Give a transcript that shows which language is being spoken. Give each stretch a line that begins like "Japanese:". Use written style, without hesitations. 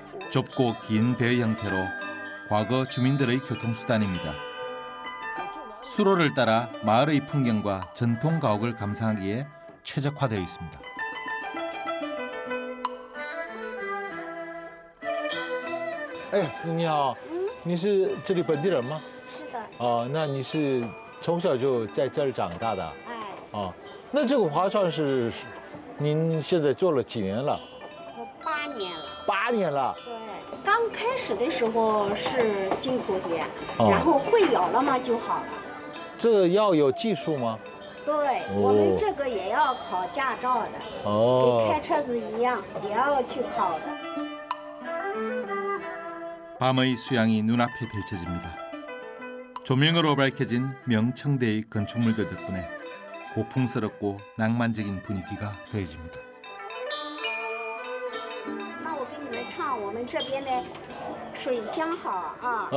Korean: 좁고 긴 배의 형태로 과거 주민들의 교통수단입니다. 수로를 따라 마을의 풍경과 전통 가옥을 감상하기에 최적화되어 있습니다.
Chinese: 哎，你好，你是这里本地人吗？是的。那你是从小就在这儿长大的？哎。那这个划船是您现在做了几年了？我8年了。 8年了。对。始的时候是辛苦点，哦然后会有了嘛就好了。这个要有技术吗？对，我们这个也要考驾照的，哦跟开车子一样，也要去考的。
Korean: 밤의 수양이 눈앞에 펼쳐집니다. 조명으로 밝혀진 명청대의 건축물들 덕분에 고풍스럽고 낭만적인 분위기가 더해집니다.
Chinese: 那我给你们唱我们这边的水乡好啊。